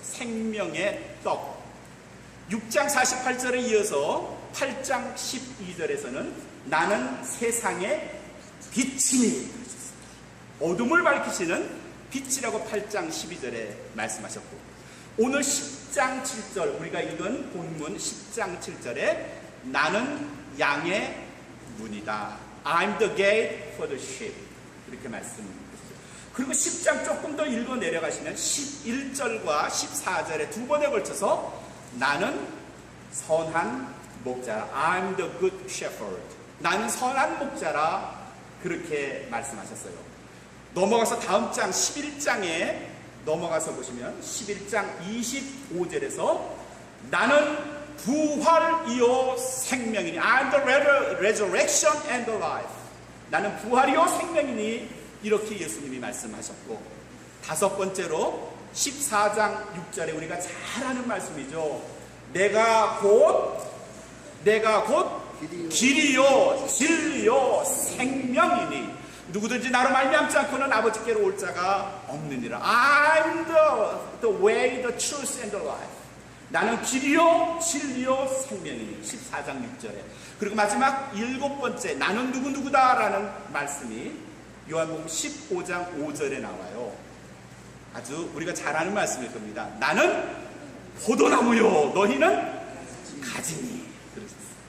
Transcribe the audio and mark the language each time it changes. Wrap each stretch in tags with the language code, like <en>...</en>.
<ko>생명의 떡. 6장 48절에 이어서 8장 12절에서는 나는 세상의 빛이니 그러셨어요. 어둠을 밝히시는 빛이라고 8장 12절에 말씀하셨고, 오늘 10장 7절 우리가 읽은 본문 10장 7절에 나는 양의 문이다.</ko> <en>I'm the gate for the sheep.</en> <ko>이렇게 말씀하셨죠. 그리고 10장 조금 더 읽어 내려가시면 11절과 14절에 두 번에 걸쳐서 나는 선한 목자라.</ko> <en>I'm the good shepherd.</en> <ko>나는 선한 목자라. 그렇게 말씀하셨어요. 넘어가서 다음 장 11장에 넘어가서 보시면 11장 25절에서 나는 부활이요 생명이니</ko> <en>I'm the resurrection and the life.</en> <ko>나는 부활이요 생명이니 이렇게 예수님이 말씀하셨고, 다섯 번째로 14장 6절에 우리가 잘 아는 말씀이죠. 내가 곧 길이요 진리요 생명이니 누구든지 나로 말미암지 않고는 아버지께로 올 자가 없느니라.</ko> <en>I'm the way, the truth and the life.</en> <ko>나는 길이요 진리요 생명이니 14장 6절에. 그리고 마지막 일곱 번째 나는 누구누구다라는 말씀이 요한복음 15장 5절에 나와요. 아주 우리가 잘 아는 말씀일 겁니다. 나는 포도나무요 너희는 가지니 그러셨어요.</ko>